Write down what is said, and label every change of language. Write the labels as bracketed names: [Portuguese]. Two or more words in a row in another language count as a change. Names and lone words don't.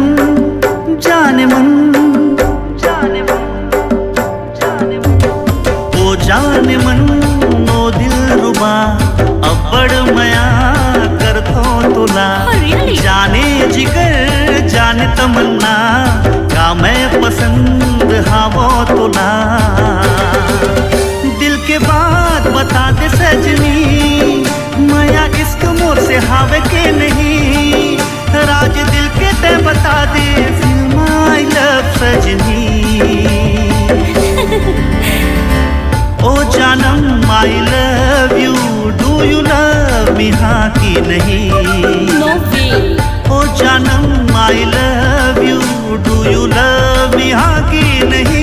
[Chhattisgarhi] जाने मन जाने मन जाने मन जान मन ओ दिल रुबा अब्बड़ मया कर थो तुला जाने जिगर जाने तमन्ना का मैं पसंद हावो तुला दिल के बात बता दे सजनी मया इश्क मोर से हावे के नहीं राज दिल के ते बता दे [English] my love [Chhattisgarhi] सजनी ओ जानम [English] I love you do you love me [Chhattisgarhi] हाँ की नहीं [English] no way [Chhattisgarhi] ओ जानम [English] I love you do you love me [Chhattisgarhi] हाँ की नहीं